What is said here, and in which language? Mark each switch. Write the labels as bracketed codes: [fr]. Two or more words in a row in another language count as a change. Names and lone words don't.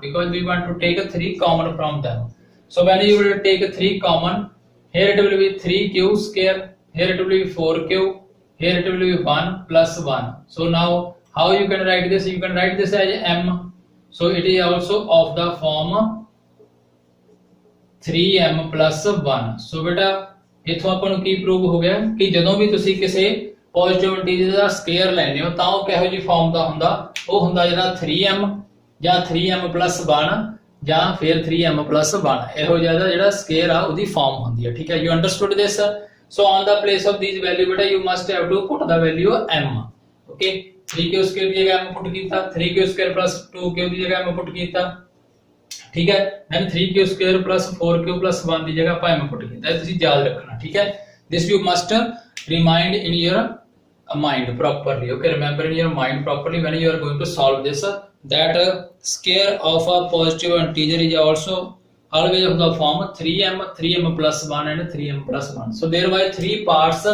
[en] Because we want to take a 3 common from them. So when you will take a 3 common, here it will be 3Q square, here it will be 4Q, here it will be 1 plus 1. So now how you can write this? You can write this as m. So it is also of the form 3m plus 1. So beta, [pa] इथों ਆਪਾਂ ਨੂੰ ਕੀ ਪ੍ਰੂਵ ਹੋ ਗਿਆ ਕਿ ਜਦੋਂ ਵੀ ਤੁਸੀਂ ਕਿਸੇ [en] positive integer [pa] ਦਾ ਸਕੁਅਰ ਲੈਣੇ ਹੋ ਤਾਂ ਉਹ ਕਿਹੋ ਜਿਹੀ ਫਾਰਮ ਦਾ ਹੁੰਦਾ? ਉਹ ਹੁੰਦਾ ਜਿਹੜਾ 3m ਜਾਂ 3m plus 1 ਜਾਂ ਫਿਰ 3m plus 1, ਇਹੋ ਜਿਹਾ ਜਿਹੜਾ ਸਕੁਅਰ ਆ ਉਹਦੀ ਫਾਰਮ ਹੁੰਦੀ ਹੈ। ਠੀਕ ਹੈ, [en] you understood this? So on the place of these value beta, you must have to put the value m. [pa] Okay, 3q square ਦੀ ਜਗ੍ਹਾ m ਪੁੱਟ ਕੀਤਾ, 3q square plus 2q ਦੀ ਜਗ੍ਹਾ m ਪੁੱਟ ਕੀਤਾ। ਠੀਕ ਹੈ, then 3q square plus 4q plus 1 ਦੀ ਜਗ੍ਹਾ ਆਪਾਂ m ਪੁੱਟ ਕੀਤਾ। ਇਹ ਤੁਸੀਂ ਯਾਦ ਰੱਖਣਾ। ਠੀਕ ਹੈ, [en] this you must remind in your mind properly. Okay, remember in your mind properly when you are going to solve this, that square of a positive integer is also always of the form 3m plus 1 and 3m plus 1. So there were 3 parts.